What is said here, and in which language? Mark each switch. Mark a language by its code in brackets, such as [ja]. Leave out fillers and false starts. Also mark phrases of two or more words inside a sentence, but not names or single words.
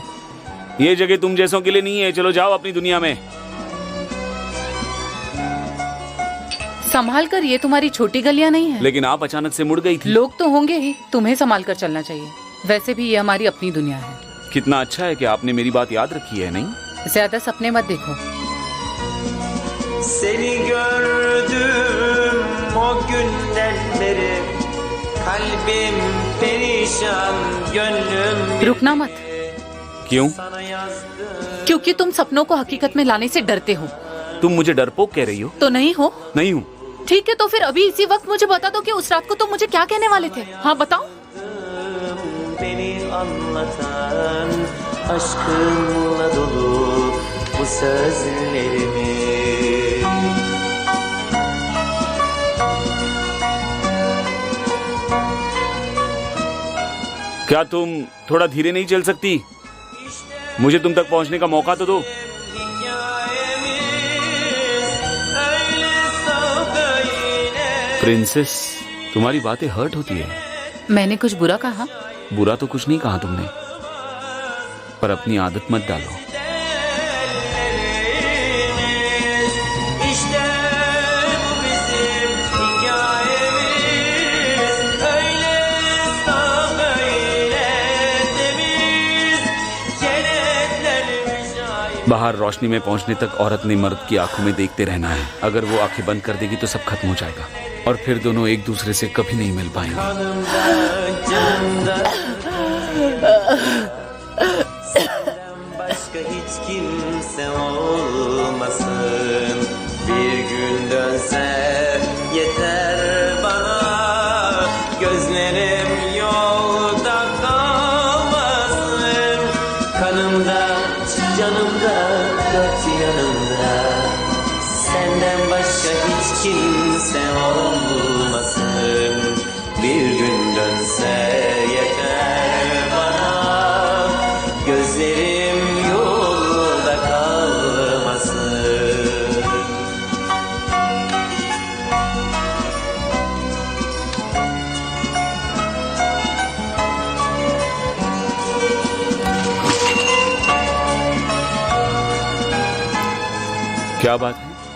[hi] ये जगह तुम जैसों के लिए नहीं है, चलो जाओ अपनी दुनिया में। संभाल कर, ये तुम्हारी छोटी गलियां नहीं है। लेकिन आप अचानक से मुड़ गई थी। लोग तो होंगे ही, तुम्हें संभाल कर चलना चाहिए। वैसे भी ये हमारी अपनी दुनिया है। कितना अच्छा है कि आपने मेरी बात याद रखी है। नहीं, ज्यादा सपने मत देखो। [tr] Seni gördüm o günden beri, kalbim perişan, gönlüm [hi] रुकना मत, क्यों? [tr] sana yazdım. [hi] क्योंकि तुम सपनों को हकीकत में लाने से डरते हो। तुम मुझे डरपोक कह रही हो? तो नहीं हो? नहीं हूँ। ठीक है, तो फिर अभी इसी वक्त मुझे बता दो कि उस रात को तुम मुझे क्या कहने वाले थे। हाँ बताओ। [tr] Beni anlatan aşkımla dolu bu sözlerimi. [hi] क्या तुम थोड़ा धीरे नहीं चल सकती? मुझे तुम तक पहुंचने का मौका तो दो। प्रिंसेस, तुम्हारी बातें हर्ट होती है। मैंने कुछ बुरा कहा? बुरा तो कुछ नहीं कहा तुमने, पर अपनी आदत मत डालो। [tr] İşte bu bizim hikayemiz, öyle saf öyle temiz, kenetlenmiş ay. [hi] बाहर रोशनी में पहुंचने तक औरत ने मर्द की आंखों में देखते रहना है। अगर वो आंखें बंद कर देगी तो सब खत्म हो जाएगा। और फिर दोनों एक दूसरे से कभी नहीं मिल पाएंगे। [tr] Kanımda, canımda senden başka hiç kimse olmasın. Bir gün dönse yeter bana, gözlerim yolda kalmasın. Kanımda, canımda, dört yanımda senden başka hiç kimse olmasın. Bir gün dönse yeter bana, gözlerim yolda kalmasın. [hi] क्या बात है?